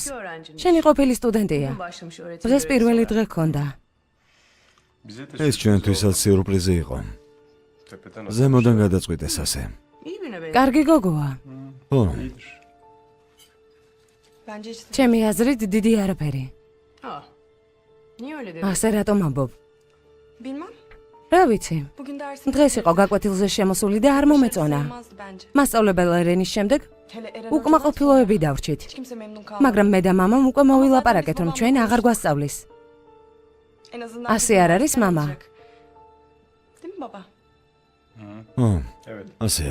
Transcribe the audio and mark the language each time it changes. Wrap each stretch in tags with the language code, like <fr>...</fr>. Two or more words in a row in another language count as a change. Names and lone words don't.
<ka>შენი ყოფილი სტუდენტია. დღეს პირველი დღე გქონდა. ეს ჩვენთვისაც სიურპრიზი იყო. ზემოდან გადაწყვიტეს ასე. კარგი გოგოა. ხო,</ka> <tr>Bence hiç</tr> <ka>ჩემი აზრით დიდი არაფერი.</ka> <tr>Niye öyle dedin?</tr> <ka>ასე რატომ ამბობ?</ka> <tr>Bilmem.</tr> <ka>რა ვიცი,</ka> <tr>Bugün dersim</tr> <ka>დღეს იყო გაკვეთილზე შემოსული და არ მომეწონა.</ka> <tr>sayılmazdı bence.</tr> <ka>მასწავლებელი ერენის შემდეგ</ka> <tr>Hele Eren</tr> <ka>უკმაყოფილოები დავრჩით.</ka> <tr>hiç kimse memnun kalmadı.</tr> <ka>მაგრამ მე და მამამ უკვე მოვილაპარაკეთ, რომ ჩვენ აღარ გვასწავლის.</ka> <tr>En azından Asi bizim</tr> <ka>არ არის,</ka> <tr>dersler</tr> <ka>mama?</ka> <tr>olacak. Değil mi baba?</tr> <ka>ო,</ka> <tr>Evet.</tr> <ka>ასეა.</ka>